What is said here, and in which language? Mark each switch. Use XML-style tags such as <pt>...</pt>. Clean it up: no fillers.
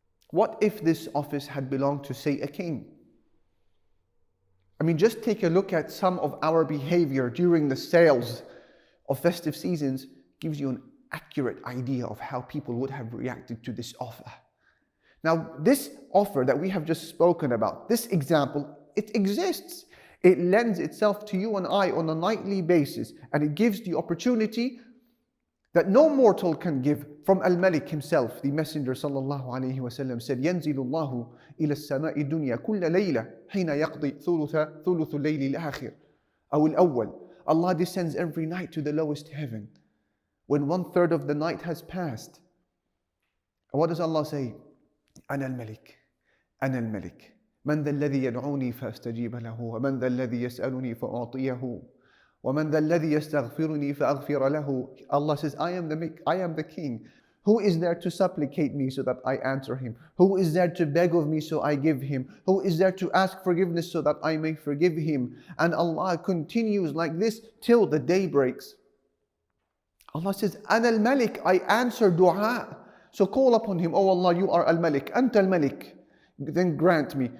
<en>What if this office had belonged to, say, a king? I mean, just take a look at some of our behavior during the sales of festive seasons, gives you an accurate idea of how people would have reacted to this offer. Now, this offer that we have just spoken about, this example, it exists. It lends itself to you and I on a nightly basis, and it gives the opportunity that no mortal can give. From Al-Malik himself, the Messenger sallallahu alayhi wa sallam said,</en> <ar>ينزل الله إلى السماء الدنيا كل ليلة حين يقضي ثلث الليل الآخر أو الأول.</ar> <en>Allah descends every night to the lowest heaven when 1/3 of the night has passed. And what does Allah say?</en> <ar>أنا الملك أنا الملك من ذا الذي يدعوني فأستجيب له ومن ذا الذي يسألني فأعطيه ومن ذا الذي يستغفرني فأغفر له.</ar> <en>Allah says, I am the king. Who is there to supplicate me so that I answer him? Who is there to beg of me so I give him? Who is there to ask forgiveness so that I may forgive him? And Allah continues like this till the day breaks. Allah says,</en> <ar>أنا الملك,</ar> <en>I answer dua. So call upon him, oh Allah, you are Al-Malik, Anta Al-Malik, then grant me.</en>